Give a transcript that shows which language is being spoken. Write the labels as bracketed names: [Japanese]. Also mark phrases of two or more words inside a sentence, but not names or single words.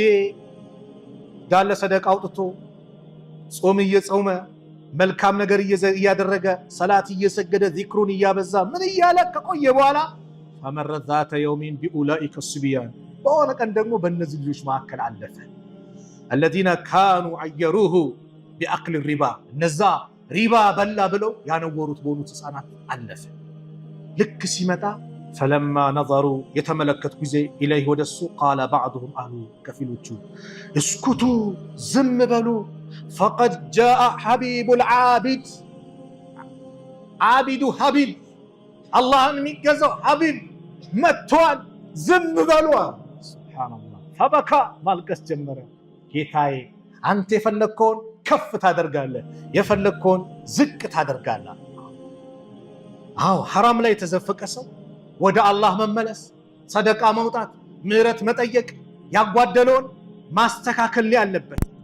[Amharic] ዳለ ሰደቃ አውጥቶ ጾም እየጾመ መልካም ነገር እያደረገ ሰላት እየሰገደ ዚክሩን እያበዛ ምን እያለ ከቆየ በኋላ [Arabic] فمرت ذات يوم بأولئك الصبيان [Amharic] በሆነ ቀን ደግሞ በእነዚህ ልጆች መካከል አለፈ [Arabic] الذين كانوا عيروه بأكل الربا [Amharic] እነዛ ሪባ በላ ብለው ያነወሩት በሆኑት ህፃናት አለፈ ልክ ሲመጣ [Arabic] فلما نظروا [Amharic] የተመለከቱ ጊዜ ኢለይሂ ወደሱ [Arabic] قال بعضهم [Amharic] አሉ ከፊሎቹ እስኩቱ ዝም በሉ [Arabic] فقد جاء حبيب العابد عابد حبيب [Amharic] አላህን የሚገዛው ሐቢብ መጥቷል ዝም በሉ ሱብሃንአላህ فبكى ማልቀስ ጀመረ ጌታዬ አንተ የፈለግከውን ከፍ ታደርጋለህ የፈለግከውን ዝቅ ታደርጋለህ አው ሐራም ላይ የተዘፈቀ ሰው ወደ አላህ መመለስ ሰደቃ መውጣት ምህረት መጠየቅ ያጓደለውን ማስተካከል ላይ አለበት